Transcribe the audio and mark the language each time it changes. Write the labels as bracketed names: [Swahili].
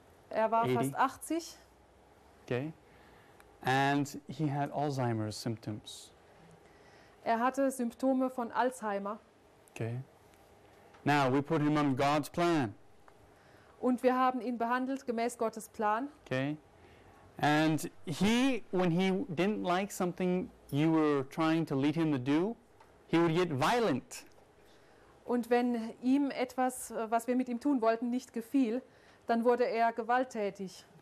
[German] Er war fast 80. [English] Okay. And he had Alzheimer's symptoms. [German] Er hatte Symptome von Alzheimer. [English] Okay. Now we put him on God's plan. [German] Und wir haben ihn behandelt gemäß Gottes Plan. [English] Okay. And he, when he didn't like something you were trying to lead him to do, he would get violent. [German] Und wenn ihm etwas, was wir mit ihm tun wollten, nicht gefiel, dann wurde er gewalttätig.